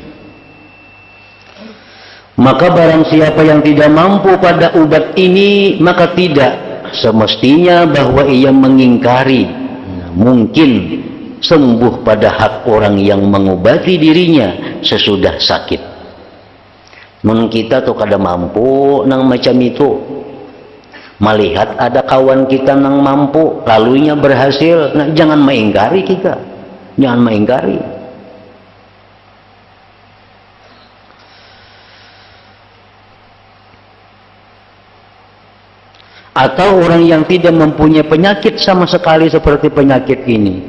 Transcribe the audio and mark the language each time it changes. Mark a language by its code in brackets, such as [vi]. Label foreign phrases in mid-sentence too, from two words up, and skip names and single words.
[ms] Maka barang siapa yang tidak mampu pada ubat ini, maka tidak semestinya bahwa ia mengingkari mungkin sembuh pada hak orang yang mengobati dirinya sesudah sakit. [bjn] Mun kita tuh kada mampu nang macam itu, melihat ada kawan kita nang mampu lalunya berhasil, nah jangan mengingkari kita, jangan mengingkari. [ms] Atau orang yang tidak mempunyai penyakit sama sekali seperti penyakit ini.